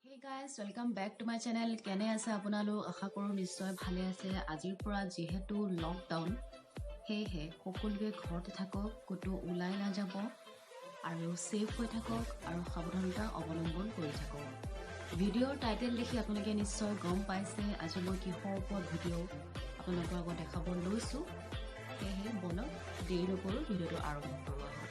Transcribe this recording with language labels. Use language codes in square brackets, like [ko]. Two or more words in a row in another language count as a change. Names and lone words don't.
[en] guys, welcome back to my channel. [as] কেনে আছে আপোনালোক আশা কৰোঁ নিশ্চয় ভালে আছে. আজিৰ পৰা যিহেতু lockdown হে সকলোৱে ঘৰতে থাকক, কতো ওলাই না যাব আৰু সেফ হৈ থাকক আৰু সাৱধানতা অৱলম্বন কৰি থাকক। ভিডিঅ'ৰ টাইটেল দেখি আপোনালোকে নিশ্চয় গম পাইছে আজি মই কিহৰ ওপৰত ভিডিঅ' আপোনালোকৰ আগত দেখাব লৈছো। সেয়ে বলক দেৰি নকৰো ভিডিঅ'টো আৰম্ভ কৰোঁ।